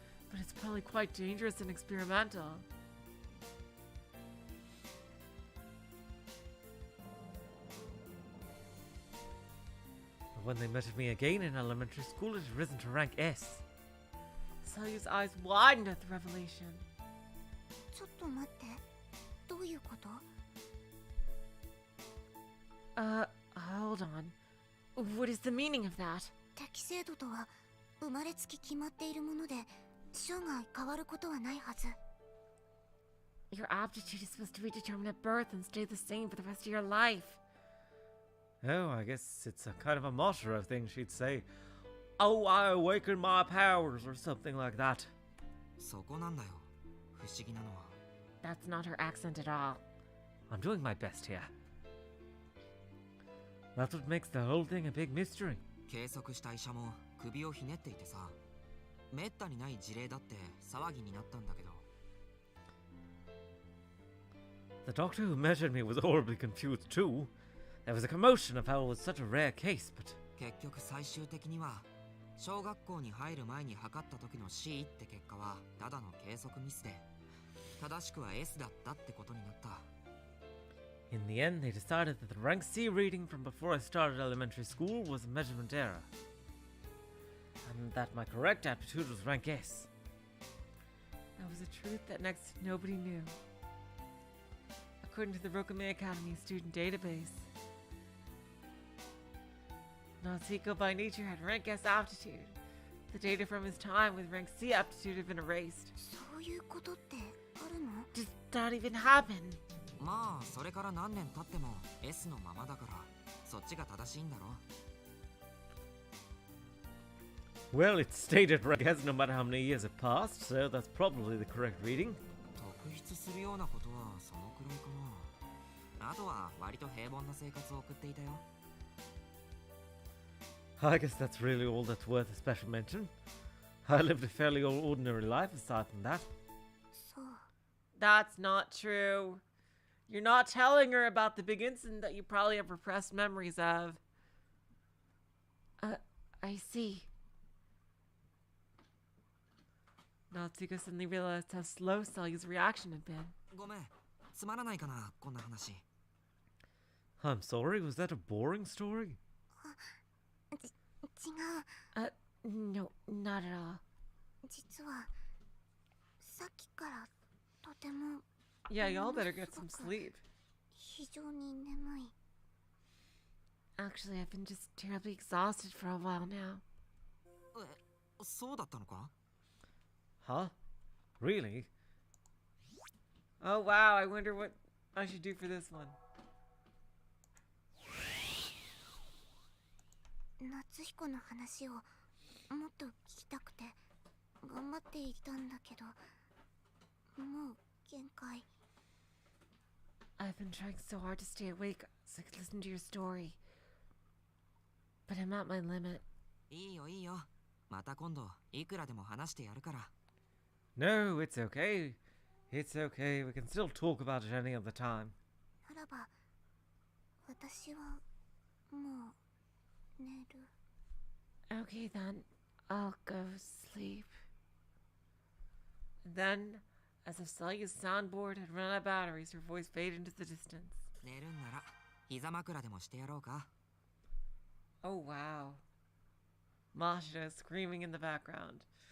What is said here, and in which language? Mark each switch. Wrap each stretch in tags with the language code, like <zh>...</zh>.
<en>But it's probably quite dangerous and experimental. When they met me again in elementary school, it had risen to rank S. Salyu's eyes widened at the revelation.</en> <ja>ちょっと待って、どういうこと？</ja> <en>Hold on. What is the meaning of that?</en> <ja>適正度とは生まれつき決まっているもので生涯変わることはないはず。</ja> <en>Your aptitude is supposed to be determined at birth and stay the same for the rest of your life. Oh, I guess it's a kind of a motto thing she'd say. Oh, I awaken my powers, or something like that.</en> <ja>そこなんだよ、不思議なのは。</ja> <en>That's not her accent at all. I'm doing my best here. That's what makes the whole thing a big mystery.</en> <ja>計測した医者も首をひねっていてさ、めったにない事例だって騒ぎになったんだけど。</ja> <en>The doctor who measured me was horribly confused too. There was a commotion of how it was such a rare case, but...</en> <ja>結局最終的には小学校に入る前に測った時の C って結果はただの計測ミスで、正しくは S だったってことになった。</ja> <en>In the end, they decided that the rank C reading from before I started elementary school was a measurement error. And that my correct aptitude was rank S. That was a truth that next to nobody knew. According to the Rokume Academy student database, Natsuko by nature had rank S aptitude. The data from his time with rank C aptitude have been erased.</en> <ja>そういうことってあるの？</ja> <en>Does that even happen?</en> <ja>まあそれから何年経っても S のままだからそっちが正しいんだろ。</ja> <en>Well, it's stated rank S no matter how many years have passed, so that's probably the correct reading.</en> <ja>特筆するようなことはそのくらいかな。あとは割と平凡な生活を送っていたよ。</ja> <en>I guess that's really all that's worth a special mention. I lived a fairly ordinary life aside from that.</en> <ja>そう。</ja> <en>That's not true. You're not telling her about the big incident that you probably have repressed memories of. I see. Natsuko suddenly realized how slow Salyu's reaction had been.</en> <ja>ごめん、つまらないかな、こんな話。</ja> <en>I'm sorry, was that a boring story?</en> <ja>違う。</ja> <en>No, not at all.</en> <ja>実はさっきからとても</ja> <en>Yeah, y'all better get some sleep.</en> <ja>非常に眠い。</ja> <en>Actually, I've been just terribly exhausted for a while now.</en> <ja>そうだったのか？</ja> <en>Huh? Really? Oh wow, I wonder what I should do for this one.</en> <ja>夏彦の話をもっと聞きたくて頑張っていたんだけど、もう限界。</ja> <en>I've been trying so hard to stay awake so I could listen to your story. But I'm at my limit.</en> <ja>いいよいいよ。また今度いくらでも話してやるから。</ja> <en>No, it's okay. It's okay. We can still talk about it any other time.</en> <ja>ならば私はもう寝る。</ja> <en>Okay then, I'll go sleep. And then, as if Salyu's soundboard had run out of batteries, her voice faded into the distance.</en> <ja>寝るんなら膝枕でもしてやろうか。</ja> <en>Oh wow. Mashita is screaming in the background.</en>